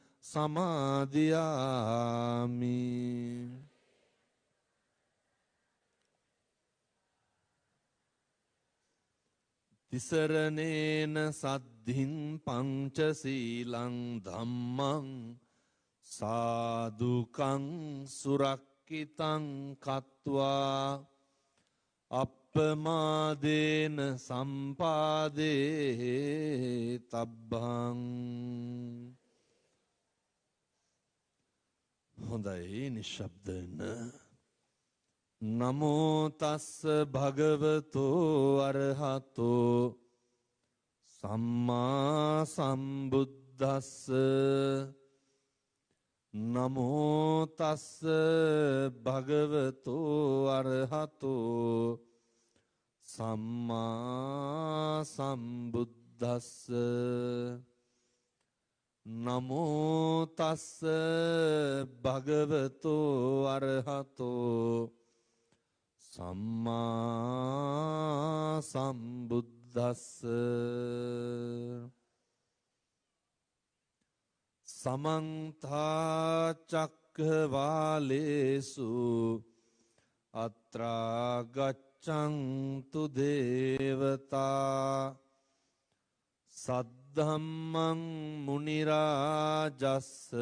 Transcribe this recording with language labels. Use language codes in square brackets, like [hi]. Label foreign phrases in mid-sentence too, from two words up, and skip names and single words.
[pi] සමාදියාමි තිසරණේන සද්ධින් පංචසීලං ධම්මං සාදුකං සුරක්කිතං කତ୍වා අප්පමාදේන සම්පාදේ තබ්බං [si] හොඳයි නිශ්ශබ්ද වෙන්න [pi] නමෝ තස්ස භගවතෝ අරහතෝ සම්මා සම්බුද්දස්ස නමෝ තස්ස භගවතෝ අරහතෝ සම්මා සම්බුද්දස්ස නමෝ තස්ස භගවතෝ අරහතෝ සම්මා සම්බුද්දස්ස සමන්ත චක්ඛවාලේසු අත්‍රා ගච්ඡන්තු දේවතා සද්ධම්මං මුනි රාජස්ස